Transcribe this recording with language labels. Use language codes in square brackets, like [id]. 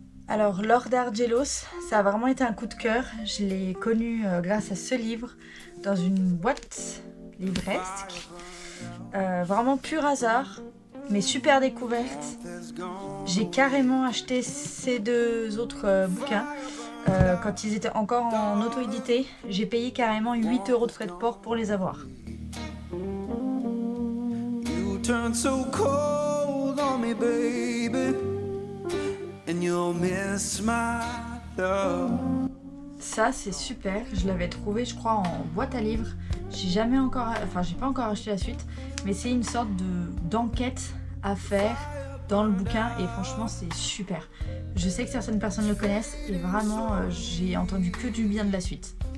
[fr] Alors Lord Argelos, ça a vraiment été un coup de cœur. Je l'ai connu grâce à ce livre dans une boîte livresque. Vraiment pur hasard, mais super découverte. J'ai carrément acheté ces deux autres bouquins quand ils étaient encore en auto-édité. J'ai payé carrément 8 € de frais de port pour les avoir. [en] You turn so cold on me, baby, and you'll miss my love. [fr] Ça c'est super, je l'avais trouvé je crois en boîte à livres. J'ai pas encore acheté la suite, mais c'est une sorte d'enquête à faire dans le bouquin et franchement c'est super. Je sais que certaines personnes le connaissent et vraiment j'ai entendu que du bien de la suite.